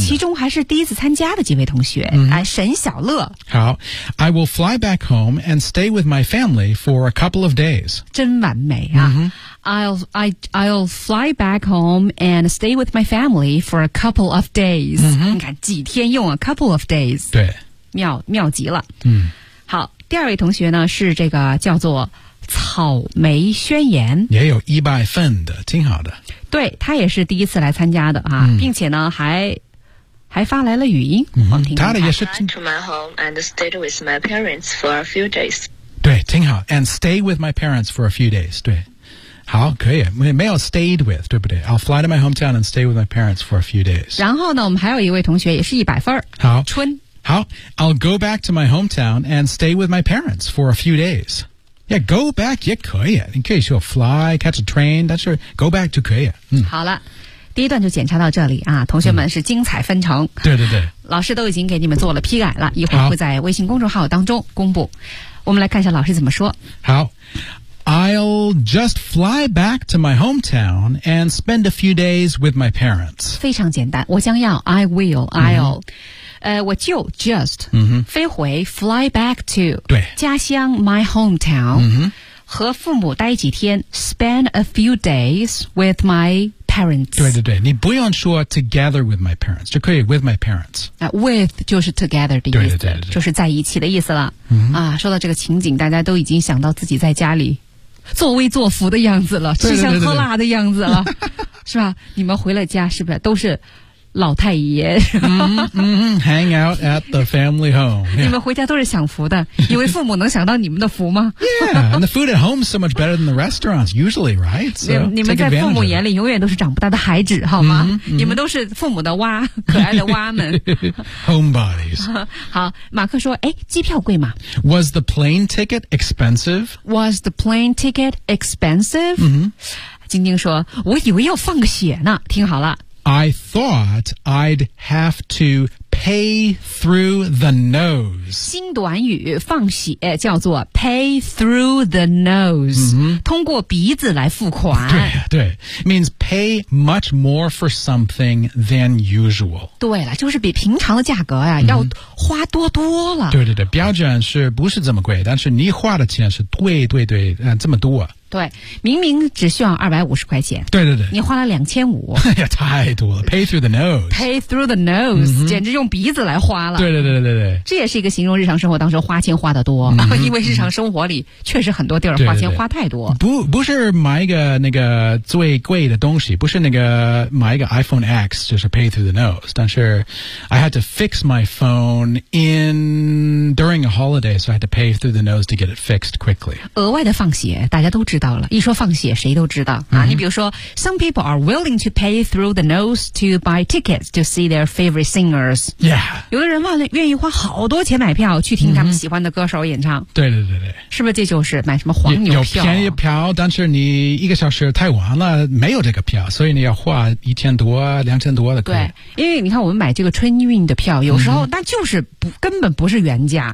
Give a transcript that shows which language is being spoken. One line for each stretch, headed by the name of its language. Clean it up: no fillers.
Chinese: 其中还是第一次参加的几位同学、沈小乐
English: 好 I will fly back home and stay with my family for a couple of days
Chinese: 真完美啊、 mm-hmm.
English: I'll fly back home and stay with my family for a couple of days.、 Mm-hmm.
Chinese: 你看几天用啊
English: couple of days.
Chinese: 对。妙极了。嗯。好第二位同学呢是这个叫做草莓宣言。也有一百份的挺好的。对他也是第一次来参加的啊、嗯、并且呢还发来了语音。嗯他的也是。
English: I'll fly to my home and stay with my parents for a few days.
Chinese: 对挺好
English: and stay with my parents for a few days
Chinese: 对好可以没有
English: stayed with
Chinese: 对不对
English: I'll fly to my hometown and stay with my parents for a few days
Chinese: 然后呢我们还有一位同学也是一百分好春
English: 好 I'll go back to my hometown and stay with my parents for a few days yeah go back
Chinese: 也可以你可以说
English: fly catch a train
Chinese: 但是
English: go back
Chinese: 就可以、
English: 嗯、
Chinese: 好了第一段就检查到这里啊，同学们是精彩纷呈、嗯、对对对老师都已经给你们做了批改了一会儿会在微信公众号当中公布我们来看一下老师怎么说。
English: 好 ，I'll just fly back to my hometown and spend a few days with my parents。
Chinese: 非常简单，我将要 ，
English: I will，I'll，、
Chinese: mm-hmm. 我就 just、 mm-hmm. 飞回
English: fly back to
Chinese: 对家乡
English: my hometown、 mm-hmm.
Chinese: 和父母待几天 ，
English: spend a few days with my parents。
Chinese: 对对对，你不用说
English: together with my parents
Chinese: 就可以
English: with my parents。
Chinese: With 就是 together 的意思对对对对就是在一起的意思了、嗯、啊，说到这个情景大家都已经想到自己在家里作威作福的样子了对对对对吃香喝辣的样子了是吧你们回了家是不是都是老太爷
English: Hang out at the family home、yeah.
Chinese: 你们回家都是享福的以为父母能享到你们的福吗
English: Yeah, and the food at home is so much better than the restaurants usually, right? So,
Chinese: 你们在父母眼里永远都是长不大的孩子好吗 mm-hmm, mm-hmm. 你们都是父母的蛙可爱的蛙们
English: Homebodies
Chinese: 好马克说诶机票贵吗
English: Was the plane ticket expensive? Was the plane ticket expensive?、 Mm-hmm.
Chinese: 晶晶说我以为要放个血呢听好了
English: I thought I'd have to pay through the nose.
Chinese: 新短语放血叫做
English: pay through the nose,、 mm-hmm.
Chinese: 通过鼻子来付款。对对
English: ,means pay much more for something than usual.
Chinese: 对了就是比平常的价格呀、mm-hmm. 要花多多了。对对对标准是不是这么贵但是你花的钱是对对对、这么多。对明明只需要250块钱对对对你花了2500 哎呀太多了
English: pay through the nose pay through the nose、 mm-hmm.
Chinese: 简直用鼻子来花了对对对对对这也是一个形容日常生活当中花钱花得多、 mm-hmm. 因为日常生活里确实很多地儿花钱花太多对对对不是买一个
English: 那个最贵的东西不是那个买一个 iPhone X
Chinese: 就是
English: pay through the nose 但是 I had to fix my phone in during a holiday so I had to pay through the nose to get it fixed quickly
Chinese: 额外的放血大家都知道一说放血谁都知道、啊 mm-hmm. 你比如说
English: Some people are willing to pay through the nose to buy tickets to see their favorite singers、 yeah.
Chinese: 有的人愿意花好多钱买票去听他们喜欢的歌手演唱、 mm-hmm. 对对对对，是不是这就是买什么黄牛票有便宜票但是你一个小时太晚了没有这个票所以你要花1000多2000多的对因为你看我们买这个春运的票有时候、mm-hmm. 那就是不根本不是原价